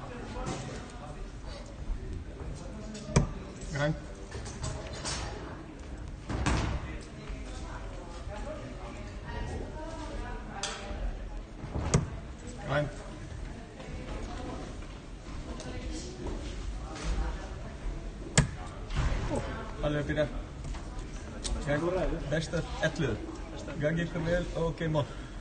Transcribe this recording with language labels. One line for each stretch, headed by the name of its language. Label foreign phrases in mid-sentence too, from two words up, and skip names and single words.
English: Come on. Come on.
Icelandic: Alveg byrja. Besta 11. Gangi ykkur vel og
English: game on.